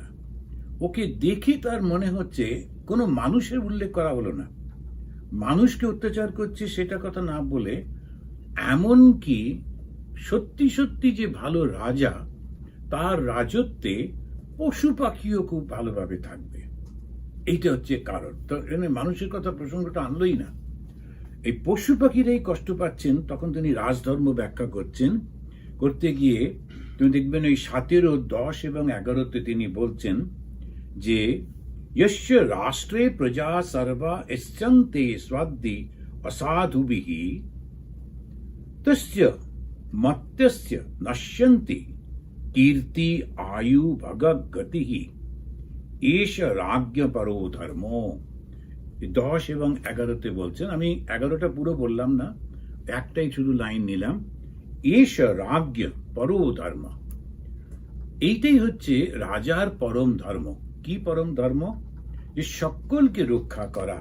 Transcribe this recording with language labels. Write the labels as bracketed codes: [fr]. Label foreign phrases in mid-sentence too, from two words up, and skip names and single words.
[bn] ওকে দেখে তার মনে হচ্ছে কোনো মানুষের উল্লেখ করা হলো না, মানুষকে অত্যাচার করছে সেটা কথা না বলে, এমন কি সত্যি সত্যি যে ভালো রাজা, তার রাজত্বে পশু পাখিও খুব ভালোভাবে থাকবে, এইটা হচ্ছে কারণ। তো মানুষের কথা প্রসঙ্গটা আনলই না। এই পশু পাখিরাই কষ্ট পাচ্ছেন, তখন তিনি রাজধর্ম ব্যাখ্যা করতে গিয়ে তুমি দেখবেন ওই 17, 10 এবং 11-তে তিনি বলছেন যে [sa] यस्य राष्ट्रे प्रजा सर्वा यस्यन्ते स्वाद्दि असाधुभिः तस्य मत्यस्य नश्यन्ति कीर्ति आयु भगगतिः एष राज्ञ परो धर्मो। [bn] 10 এবং 11-তে বলছেন, আমি 11টা পুরো বললাম না, একটাই শুধু লাইন নিলাম, [sa] এষ রাজ্ঞ পরো ধর্ম। [bn] এইটাই হচ্ছে রাজার পরম ধর্ম। কি পরম ধর্ম? যে সকলকে রক্ষা করা।